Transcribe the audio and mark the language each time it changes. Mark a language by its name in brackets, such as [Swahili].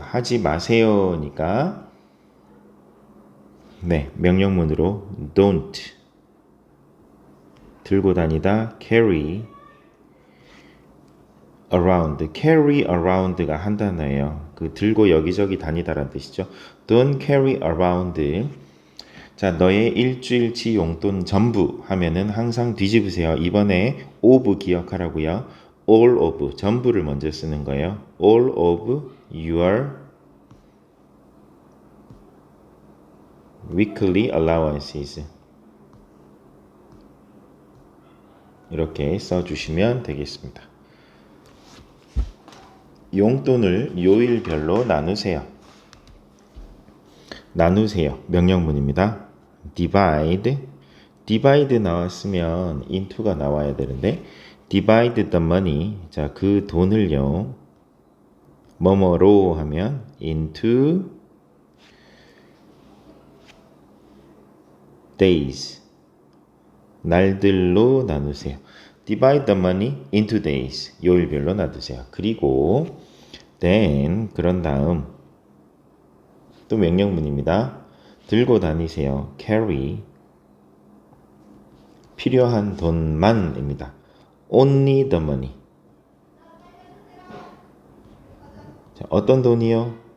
[Korean] 하지 마세요니까 네, 명령문으로 don't 들고 다니다 [English] carry around carry around [Korean] 가 한 단어예요. 그 들고 여기저기 다니다라는 뜻이죠. [English] Don't carry around [Korean] 자, 너의 일주일치 용돈 전부 하면은 항상 뒤집으세요. 이번에 of 기억하라고요. [English] all of [Korean] 전부를 먼저 쓰는 거예요. [English] all of your weekly allowances [Korean] 이렇게 써주시면 되겠습니다. 용돈을 요일별로 나누세요. 나누세요. 명령문입니다. divide 나왔으면 into가 나와야 되는데 [English] divide the money [Korean] 자, 그 돈을요 뭐뭐로 하면 [English] into days [Korean] 날들로 나누세요. [English] divide the money into days [Korean] 요일별로 나누세요. 그리고 [English] then [Korean] 그런 다음 또 명령문입니다. 들고 다니세요. carry 필요한 돈만입니다. [English] only the money [Korean] 자, 어떤 돈이요?